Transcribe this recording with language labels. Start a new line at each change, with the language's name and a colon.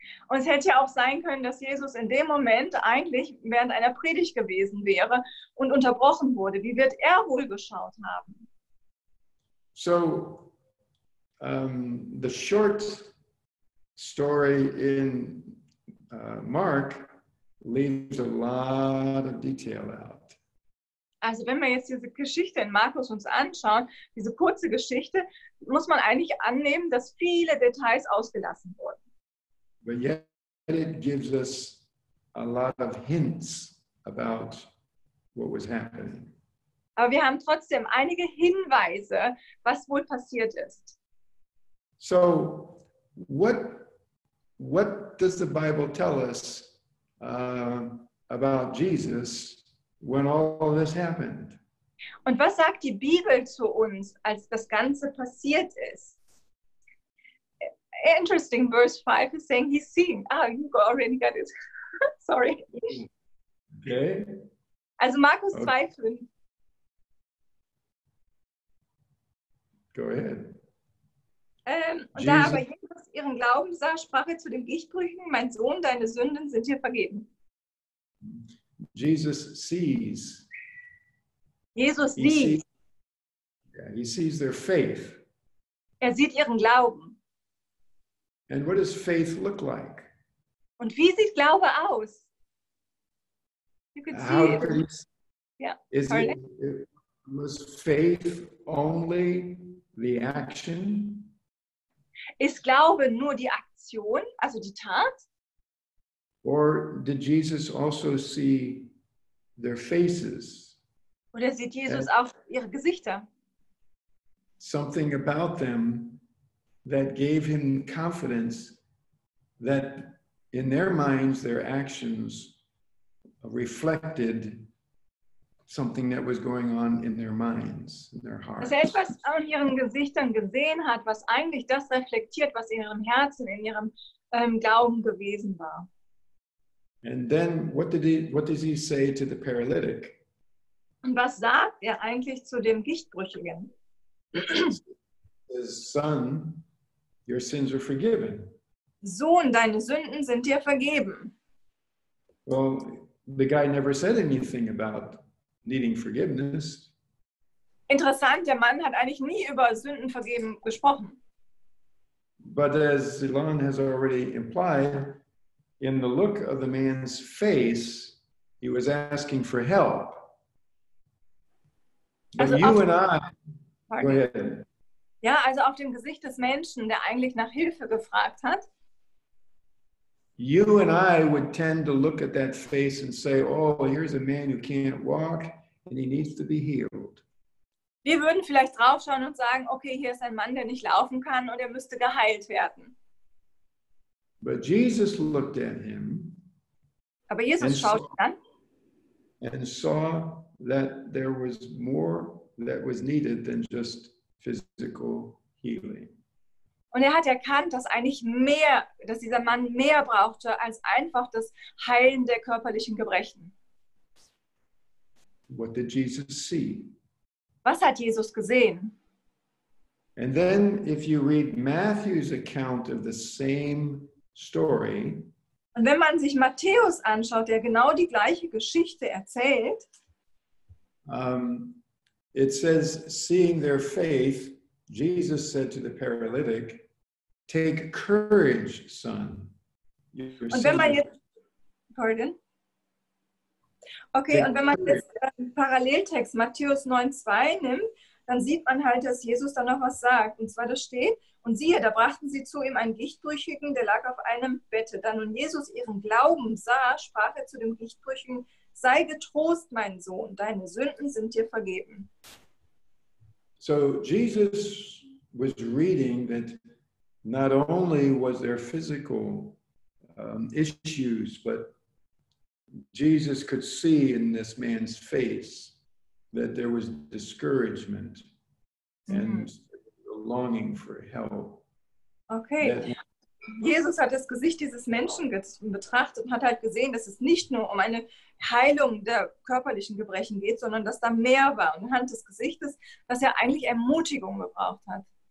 German: Und es hätte ja auch sein können, dass Jesus in dem Moment eigentlich während einer Predigt gewesen wäre und unterbrochen wurde. Wie wird er wohl geschaut haben?
English: So, the short story in Mark leaves a lot of detail out.
German: Also wenn wir jetzt diese Geschichte in Markus uns anschauen, diese kurze Geschichte, muss man eigentlich annehmen, dass viele Details ausgelassen wurden.
English: But yet it gives us a lot of hints about what was happening.
German: Aber wir haben trotzdem einige Hinweise, was wohl passiert ist.
English: So what does the Bible tell us about Jesus when all this happened?
German: Und was sagt die Bibel zu uns, als das Ganze passiert ist?
English: Interesting, verse 5 is saying he's seen. You already got it. Sorry. Okay.
German: Also Markus 2,5.
English: Go ahead.
German: Und da aber Jesus ihren Glauben sah, sprach er zu dem Gichtbrüchigen, mein Sohn, deine Sünden sind dir vergeben.
English: Jesus sees. Jesus He
German: sieht,
English: sees, yeah, he sees their faith.
German: er sieht ihren Glauben.
English: And what does faith look like?
German: Und wie sieht Glaube aus?
English: You could How see could he, yeah. was faith only the action?
German: Ist Glaube nur die Aktion, also die Tat?
English: Or did Jesus also see their faces?
German: Oder sieht Jesus auch ihre Gesichter?
English: Something about them that gave him confidence that in their minds, their actions reflected something that was going on in their minds, in their hearts.
German: Dass er etwas an ihren Gesichtern gesehen hat, was eigentlich das reflektiert, was in ihrem Herzen, in ihrem Glauben gewesen war.
English: And then what does he say to the paralytic?
German: Und was sagt er eigentlich zu dem Gichtbrüchigen?
English: His son, your sins are forgiven.
German: Sohn, deine Sünden sind dir vergeben.
English: Well, the guy never said anything about needing forgiveness.
German: Interessant, der Mann hat eigentlich nie über Sündenvergeben gesprochen.
English: But as Elon has already implied, in the look of the man's face, he was asking for help. But
German: Also
English: you and I, go ahead.
German: Ja, also auf dem Gesicht des Menschen, der eigentlich nach Hilfe gefragt hat.
English: You and I would tend to look at that face and say, oh, here's a man who can't walk and he needs to be healed.
German: Wir würden vielleicht draufschauen und sagen, okay, hier ist ein Mann, der nicht laufen kann und er müsste geheilt werden.
English: But Jesus looked at him.
German: Aber Jesus schaut an.
English: And saw that there was more that was needed than just physical healing.
German: Und er hat erkannt, dass dass dieser Mann mehr brauchte als einfach das Heilen der körperlichen Gebrechen.
English: What did Jesus see?
German: Was hat Jesus gesehen?
English: And then if you read Matthew's account of the same story,
German: und wenn man sich Matthäus anschaut, der genau die gleiche Geschichte erzählt,
English: it says, seeing their faith, Jesus said to the paralytic, take courage, son.
German: Und wenn man jetzt, okay, und wenn man jetzt den Paralleltext Matthäus 9,2 nimmt, dann sieht man halt, dass Jesus da noch was sagt. Und zwar da steht, und siehe, da brachten sie zu ihm einen Gichtbrüchigen, der lag auf einem Bette. Da nun Jesus ihren Glauben sah, sprach er zu dem Gichtbrüchigen, sei getrost, mein Sohn, deine Sünden sind dir vergeben.
English: So Jesus was reading that not only was there physical issues, but Jesus could see in this man's face that there was discouragement and a longing for help. Okay.
German: Jesus hat das Gesicht dieses Menschen betrachtet und hat halt gesehen, dass es nicht nur um eine Heilung der körperlichen Gebrechen geht, sondern dass da mehr war. Und anhand des Gesichtes, dass er eigentlich Ermutigung gebraucht hat.